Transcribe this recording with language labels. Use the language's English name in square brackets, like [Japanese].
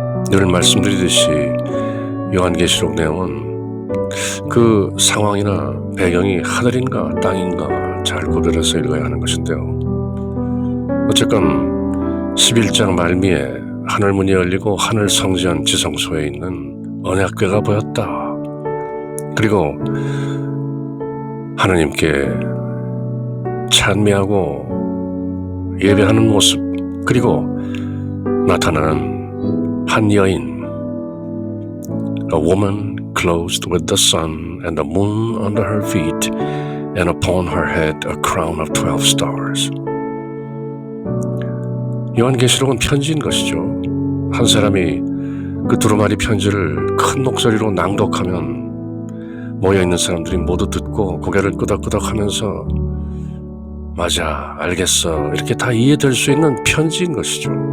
[Korean] 늘 말씀드리듯이 요한계시록 내용은 그 상황이나 배경이 하늘인가 땅인가 잘 구별해서 읽어야 하는 것인데요. 어쨌건 11장 말미에 하늘문이 열리고 하늘 성전 지성소에 있는 언약궤가 보였다. 그리고 하느님께 찬미하고 예배하는 모습, 그리고 나타나는 한 여인, [English] a woman clothed with the sun and the moon under her feet, and upon her head a crown of 12 stars. [Korean] 요한계시록은 편지인 것이죠. 한 사람이 그 두루마리 편지를 큰 목소리로 낭독하면 모여있는 사람들이 모두 듣고 고개를 끄덕끄덕 하면서 맞아, 알겠어, 이렇게 다 이해될 수 있는 편지인 것이죠.